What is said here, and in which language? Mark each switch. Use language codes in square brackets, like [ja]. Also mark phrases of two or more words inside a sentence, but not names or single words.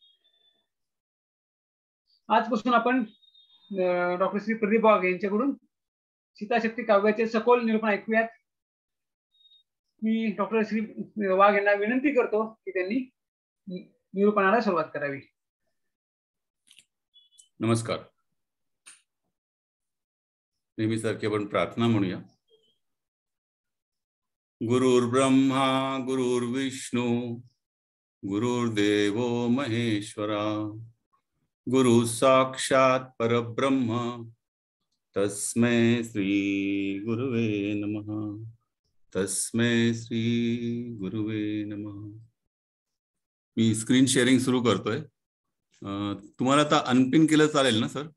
[mr] आजपासून आपण डॉक्टर श्री प्रदीप वाघ यांच्याकडून सीताशक्ती काव्याचे सखोल निरूपण ऐकूयात. मी डॉक्टर श्री वाघ यांना विनंती करतो की त्यांनी निरूपणाला सुरुवात करावी. नमस्कार. नेहमीसारखी आपण प्रार्थना म्हणूया. [sa] गुरुर्ब्रह्मा गुरुर्विष्णू गुरुर्देवो महेश्वरा गुरु साक्षात परब्रह्म तस्मै श्री गुरुवे नमः. तस्मै श्री गुरुवे नमः. [mr] मी [en] screen sharing [mr] सुरू करतोय. तुम्हाला आता अनपिन केलं चालेल ना सर?